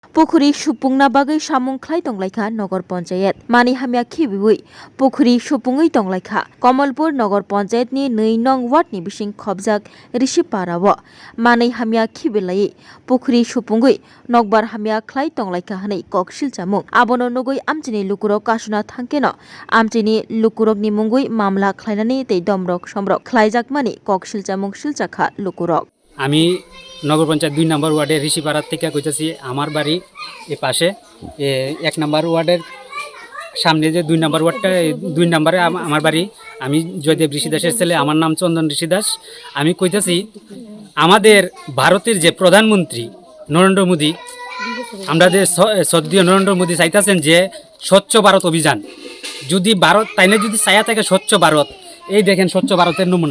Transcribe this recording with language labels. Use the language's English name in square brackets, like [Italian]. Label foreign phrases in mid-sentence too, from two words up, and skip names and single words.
[Kok Borok] पुखुरी सुपुंना बागै सामुं खलाय तंगलायखा नगर पंचायत मानि हामिया खिबिबुइ पुखुरी सुपुङै तंगलायखा कमलपुर नगर पंचायतनि 2 नं वार्डनि बिसिं खबजाक रिसिपाराव मानि हामिया खिबिलायै पुखुरी सुपुङै नगबार हामिया खलाय तंगलायखा हनै ककसिलचामुं आबनो नगै आमचिनि लुकुरक कासुना थांकेनो आमचिनि लुकुरकनि मुंगै मामला खलायनानै तै दमरक समरक खलायजाकमानि ककसिलचामुं सिलचाखा लुकुरक [Bangla] আমি নগর পঞ্চায়েত 2 নম্বর ওয়ার্ডের ঋষিপাড়ার থেকে কইতেছি। আমার বাড়ি এ পাশে 1 নম্বর ওয়ার্ডের সামনে যে 2 নম্বর ওয়ার্ডটা 2 নম্বরে আমার বাড়ি। আমি জয়দেব ঋষি দাসের ছেলে, আমার নাম চন্দন ঋষি দাস। আমি কইতেছি আমাদের ভারতের যে প্রধানমন্ত্রী নরেন্দ্র মোদী, আমাদের শ্রদ্ধেয় নরেন্দ্র মোদী চাইতেছেন যে স্বচ্ছ ভারত অভিযান, যদি ভারত তাইলে যদি চাইয়া থাকে স্বচ্ছ ভারত, এই দেখেন স্বচ্ছ ভারতের নমুনা।